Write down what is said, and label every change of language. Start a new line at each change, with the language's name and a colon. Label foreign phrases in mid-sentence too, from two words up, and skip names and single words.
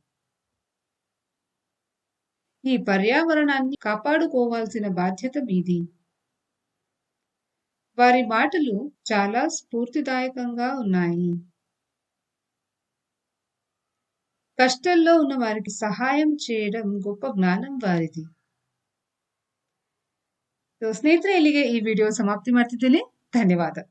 Telugu: ఈ పర్యావరణాన్ని కాపాడుకోవాల్సిన బాధ్యత మీది. వారి మాటలు చాలా స్ఫూర్తిదాయకంగా ఉన్నాయి. కష్టంలో ఉన్న వారికి సహాయం చేయడం గొప్ప జ్ఞానం వారిది.
Kannada: ಸ್ನೇಹಿತರೆ, ಇಲ್ಲಿಗೆ ಈ ವಿಡಿಯೋ ಸಮಾಪ್ತಿ ಮಾಡ್ತಿದ್ದೇನೆ. ಧನ್ಯವಾದ.